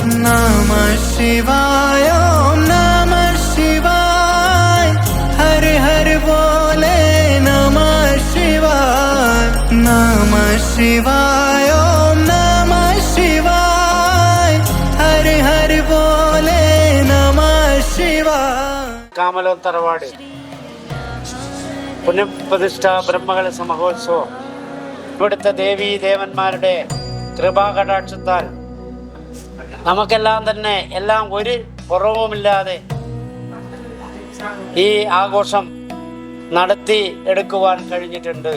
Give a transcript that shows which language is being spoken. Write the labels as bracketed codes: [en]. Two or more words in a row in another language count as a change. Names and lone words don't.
[sa] ओम नमः शिवाय हर हर बोले नमः शिवाय ओम नमः शिवाय हर हर बोले नमः शिवाय. [ml] കാമലം തറവാട് പുനഃപ്രതിഷ്ഠ ബ്രഹ്മകലശ മഹോത്സവം ഇവിടുത്തെ ദേവീ ദേവന്മാരുടെ കൃപാകടാക്ഷത്താൽ നമുക്കെല്ലാം തന്നെ എല്ലാം ഒരു കുറവുമില്ലാതെ ഈ ആഘോഷം നടത്തി എടുക്കുവാൻ കഴിഞ്ഞിട്ടുണ്ട്.